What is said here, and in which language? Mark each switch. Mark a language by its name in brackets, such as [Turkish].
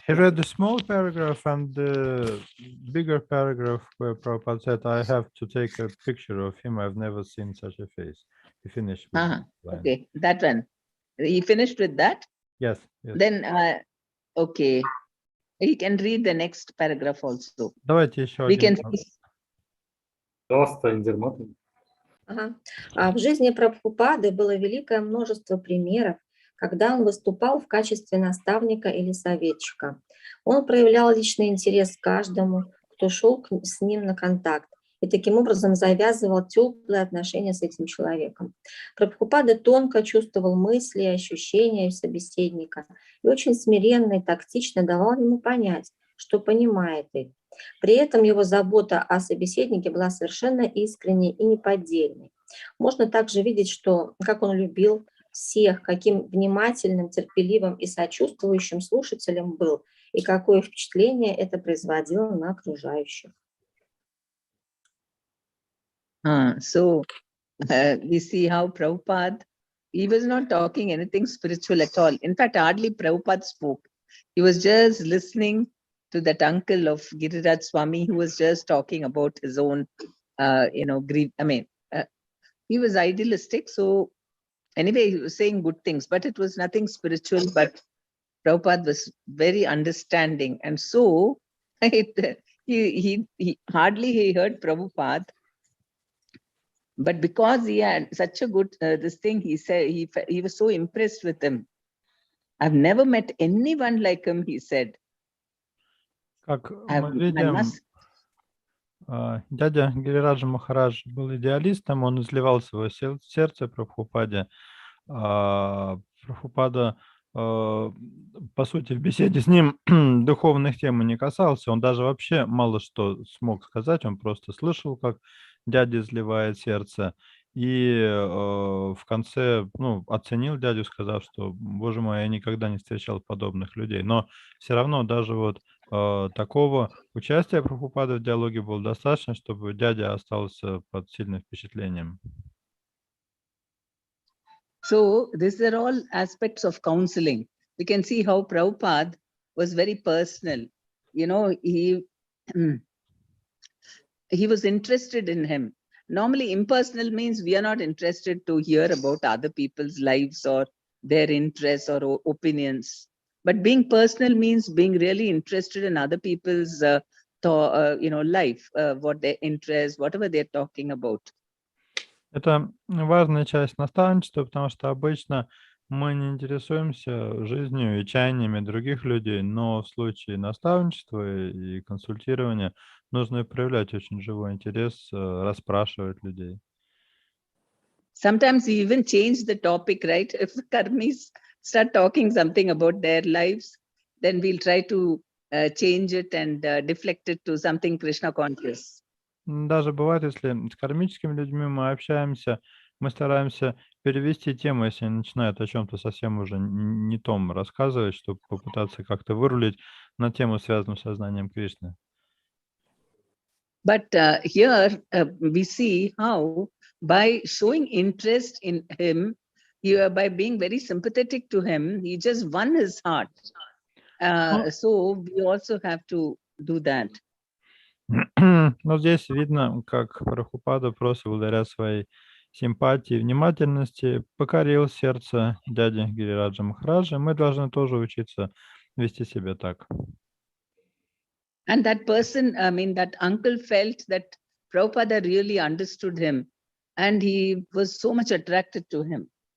[English] He read the small paragraph and the bigger paragraph where Prabhupada said, I have to take a picture of him. I've never seen such a face. He finished with that line. Okay, that one. He finished with that? Yes, yes. Then, okay. He can read the next paragraph also. [Russian] Давайте еще [English] We [Russian] один. [English] can. [Russian] Пожалуйста, Индирмат. А в жизни Прабхупады было великое множество примеров, когда он выступал в качестве наставника или советчика. Он проявлял личный интерес к каждому, кто шел с ним на контакт, и таким образом завязывал теплые отношения с этим человеком. Прабхупада тонко чувствовал мысли и ощущения собеседника и очень смиренно и тактично давал ему понять, что понимает их. При этом его забота о собеседнике была совершенно искренней и неподдельной. Можно также видеть, что, как он любил всех, каким внимательным, терпеливым и сочувствующим слушателем был, и какое впечатление это производило на окружающих. [English] So we see how Prabhupada, he was not talking anything spiritual at all. In fact, hardly Prabhupada spoke. He was just listening to that uncle of Giriraj Swami who was just talking about his own, grief. I mean, he was idealistic. So anyway, he was saying good things, but it was nothing spiritual. But Prabhupada was very understanding. And so he hardly heard Prabhupada. But because he had such a good, this thing, he said, he was so impressed with him. I've never met anyone like him, he said. [Russian] Как мы видим, дядя Гирираджа Махарадж был идеалистом, он изливал свое сердце Прабхупаде. Прабхупада, по сути, в беседе с ним духовных тем не касался, он даже вообще мало что смог сказать, он просто слышал, как дядя изливает сердце, и в конце оценил дядю, сказав, что, боже мой, я никогда не встречал подобных людей. Но все равно даже вот такого участия Прабхупады в диалоге было достаточно, чтобы дядя остался под сильным впечатлением. [English] So these are all aspects of counseling. We can see how Prabhupada was very personal. You know, he was interested in him. Normally, impersonal means we are not interested to hear about other people's lives or their interests or opinions. But being personal means being really interested in other people's life, what their interests, whatever they're talking about. [Russian] Это важная часть наставничества, потому что обычно мы не интересуемся жизнью и чаяниями других людей, но в случае наставничества и консультирования нужно проявлять очень живой интерес, расспрашивать людей. [English] Sometimes we even change the topic, right? If karmis start talking something about their lives, then we'll try to change it and deflect it to something Krishna conscious. [Russian] Даже бывает, если с кармическими людьми мы общаемся, мы стараемся перевести тему, если они начинают о чем-то совсем уже не том рассказывать, чтобы попытаться как-то вырулить на тему, связанную с сознанием Кришны. [English] But here we see how by showing interest in him, by being very sympathetic to him, he just won his heart. So we also have to do that. [Russian] Но здесь видно, как Прабхупада просто благодаря своей симпатии и внимательности покорил сердце дяди Гирираджа Махараджа. Мы должны тоже учиться вести себя так. [English] And that person, I mean, that uncle felt that Prabhupada really understood him and he was so much attracted to him.